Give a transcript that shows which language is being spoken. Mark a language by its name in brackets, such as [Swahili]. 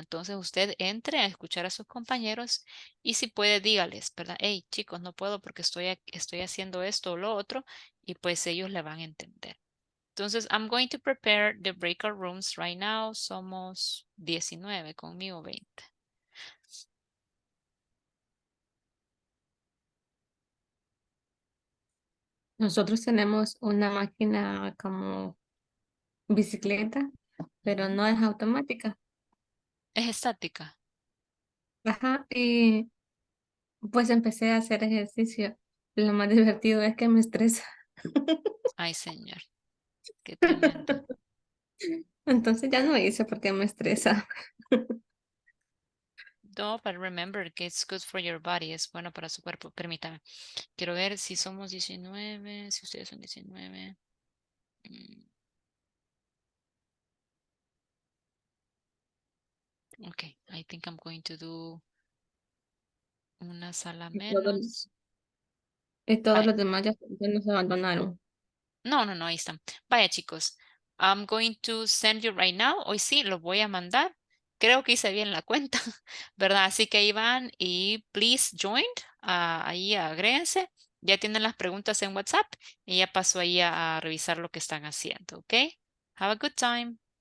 [Spanish] Entonces usted entre a escuchar a sus compañeros y si puede, dígales, ¿verdad? Hey, chicos, no puedo porque estoy haciendo esto o lo otro y pues ellos le van a entender. [English] Entonces, I'm going to prepare the breakout rooms right now. [Spanish] Somos 19, conmigo 20. Nosotros tenemos una máquina como bicicleta, pero no es automática. Es estática. Ajá, y pues empecé a hacer ejercicio. Lo más divertido es que me estresa. Ay, señor, qué tremendo. Entonces ya no hice porque me estresa. [English] No, but remember que it's good for your body, [Spanish] es bueno para su cuerpo. Permítame. Quiero ver si somos 19, si ustedes son 19. [English] Mm, ok, I think I'm going to do [Spanish] una sala Y todos, menos. y todos Vaya. los demás ya nos abandonaron. No, ahí están. Vaya, chicos. [English] I'm going to send you right now. [Spanish] Hoy sí, lo voy a mandar. Creo que hice bien la cuenta, ¿verdad? Así que ahí van y [English] please join. [Spanish] Ahí agréguense. Ya tienen las preguntas en WhatsApp y ya paso ahí a revisar lo que están haciendo, ¿ok? [English] Have a good time.